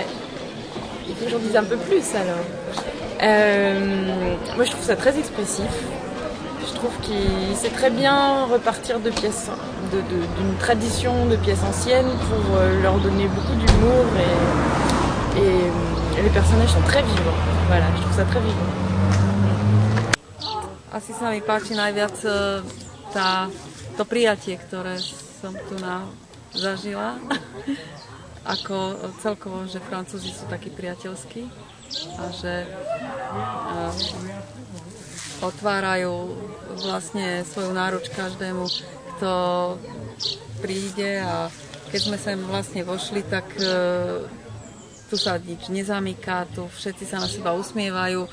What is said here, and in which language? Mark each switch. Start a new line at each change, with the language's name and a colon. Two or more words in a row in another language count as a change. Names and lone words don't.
French: Il faut que j'en dise un peu plus alors. Moi, je trouve ça très expressif. Je trouve qu'il sait très bien repartir de pièces, d'une tradition de pièces anciennes pour leur donner beaucoup d'humour et les personnages sont très vivants. Voilà, je trouve ça très vivant.
Slovak: Asi sa mi páči najviac to prijatie, ktoré som tu zažila. Ako celkovo, že Francúzi sú takí priateľskí a že otvárajú vlastne svoju náruč každému, kto príde, a keď sme sem vlastne vošli, tak tu sa nič nezamyká, tu všetci sa na seba usmievajú.